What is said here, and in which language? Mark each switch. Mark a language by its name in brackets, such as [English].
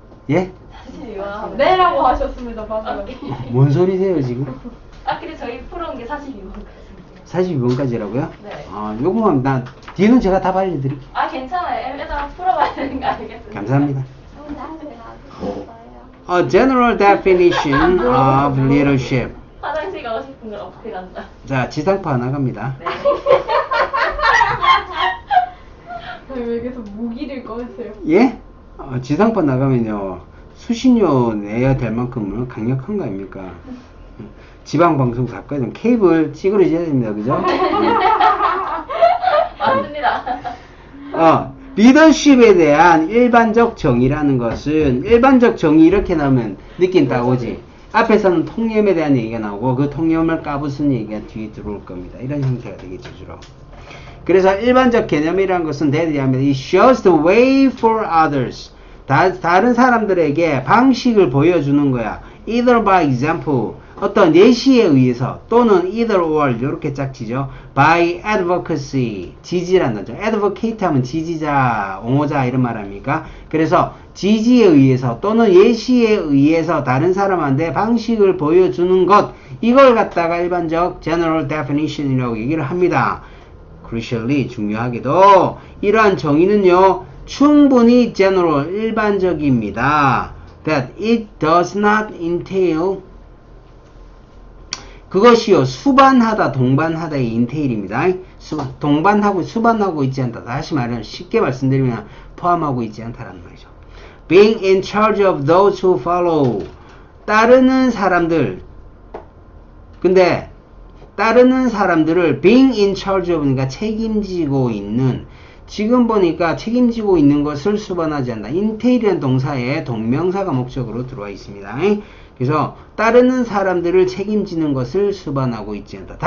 [Korean] 예? 사실 이거 하면 네라고 하셨습니다, 방금. 뭔 소리세요, 지금? 근데 저희 풀어온 게 42번까지. 42번까지라고요? 네. 요거만 뒤는 제가 다 알려드릴게요. 괜찮아요. 애들아 풀어봐야 되는 거 알겠습니다. 감사합니다. [English] A general definition of leadership. [Korean] 화장실 가고 싶은 걸 어떻게 간다. 자, 지상파 나갑니다. 네. 왜 계속 무기를 꺼내세요? 예? 지상파 나가면요 수신료 내야 될 만큼은 강력한 거 아닙니까? 지방방송 사건은 케이블 찌그러져야 됩니다. 그죠? 맞습니다. 리더십에 대한 일반적 정의라는 것은 일반적 정의 이렇게 나오면 느낌 딱 오지. 앞에서는 통념에 대한 얘기가 나오고 그 통념을 까부순 얘기가 뒤에 들어올 겁니다. 이런 형태가 되겠죠, 주로. 그래서 일반적 개념이라는 것은 대리하면 [English] it shows the way for others. [Korean] 다른 사람들에게 방식을 보여주는 거야. [English] either by example, [Korean] 어떤 예시에 의해서 또는 [English] either or [Korean] 이렇게 짝지죠. [English] by advocacy, [Korean] 지지라는 거죠. advocate 하면 지지자, 옹호자 이런 말 아닙니까? 그래서 지지에 의해서 또는 예시에 의해서 다른 사람한테 방식을 보여주는 것, 이걸 갖다가 일반적 [English] general definition [Korean] 이라고 얘기를 합니다. crucially, 중요하게도 이러한 정의는요 충분히 general, 일반적입니다. [English] that it does not entail, [Korean] 그것이요 수반하다, 동반하다의 entail입니다. 동반하고 수반하고 있지 않다. 다시 말하면 쉽게 말씀드리면 포함하고 있지 않다라는 말이죠. [English] being in charge of those who follow, [Korean] 따르는 사람들. 근데 따르는 사람들을 [English] being in charge of, [Korean] 그러니까 책임지고 있는, 지금 보니까 책임지고 있는 것을 수반하지 않는다. entail이라는 동사에 동명사가 목적으로 들어와 있습니다. 그래서 따르는 사람들을 책임지는 것을 수반하고 있지 않다.